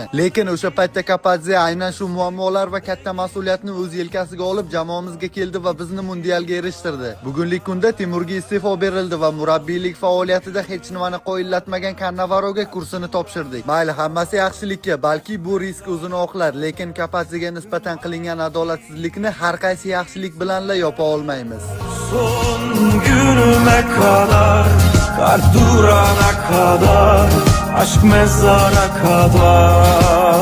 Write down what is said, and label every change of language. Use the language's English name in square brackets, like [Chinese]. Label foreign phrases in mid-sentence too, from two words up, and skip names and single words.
[Uzbek] Lekin o'sha paytda Kapadze aynan shu muammolar va katta mas'uliyatni o'z yelkasiga olib jamoamizga keldi va bizni mundialga erishtirdi. Bugungi kunda Timurga iste'fo berildi va murabbiylik faoliyatida hech nimani qo'llatmagan Cannavaroga kursini topshirdik. Mayli, hammasi yaxshilikka, balki bu risk o'zini oqlar, lekin Kapadzega nisbatan qilingan adolatsizlikni har qaysi yaxshilik bilanla yopa olmaymiz. [Turkish] Son günüme kadar, kalp durana kadar, aşk mezara kadar.